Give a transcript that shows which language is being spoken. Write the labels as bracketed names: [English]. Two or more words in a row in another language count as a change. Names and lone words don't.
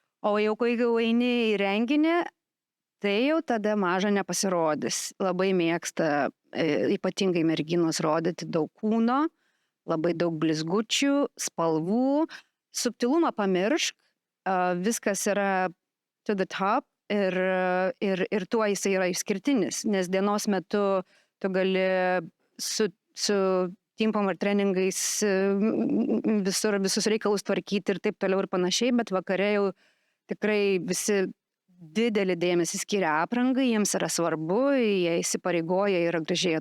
[Lithuanian] O jau kai eini į renginį, tai jau tada maža nepasirodys. Labai mėgsta ypatingai merginos rodyti daug kūno, labai daug blizgučių, spalvų, subtilumą pamiršk, viskas yra [English] to the top [Lithuanian] ir tuo jisai yra išskirtinis, nes dienos metu tu gali su timpom ir treningais visus reikalus tvarkyti ir taip toliau ir panašiai, bet vakare jau tikrai visi didelį dėmesį skiria aprangai, jiems yra svarbu, jie įsipareigoja ir gražiai